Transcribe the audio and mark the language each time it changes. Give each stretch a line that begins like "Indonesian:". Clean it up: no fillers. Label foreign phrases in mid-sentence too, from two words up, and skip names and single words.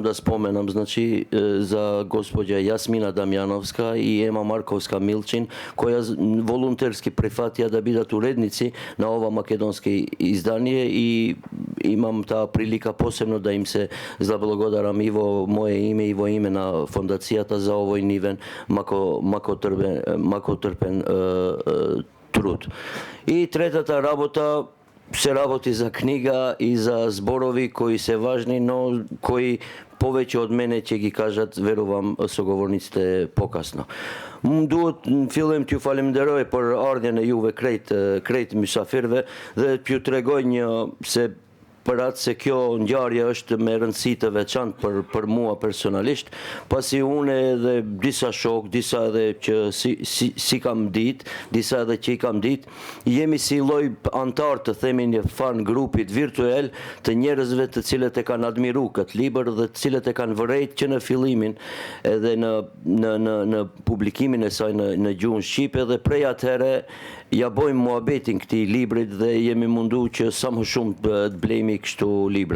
Macedonian: да споменам, значи, за господја Јасмина Дамјановска и Ема Марковска Милчин, која волонтерски прифатија да бидат уредници на ова македонски издание и имам таа прилика посебно да им се заблагодарам и во моје име и во име на фондацијата за овој нивен макотрпен труд. И третата работа се работи за книга и за зборови кои се важни, но кои повеќе од мене ќе ги кажат, верувам, соговорниците покасно.
Albanian: Duhet në fillim t'ju falenderoj për ardhjen e juve krejt mysafirve dhe t'ju tregoj se për atë se kjo ngjarje është me rëndësi të veçantë për mua personalisht, pasi unë edhe disa shok, disa edhe që si kam ditë, disa edhe që I kam ditë, jemi si lloj antar të themi një fan grupit virtual të njerëzve të cilët e kanë admiru këtë libër dhe të cilët e kanë vërejt që në fillimin edhe në publikimin e saj në gjuhën shqipe dhe prej atëherë ja bojmë muhabetin këtij librit dhe jemi mundu që sa më shumë të blejmë kështu libra.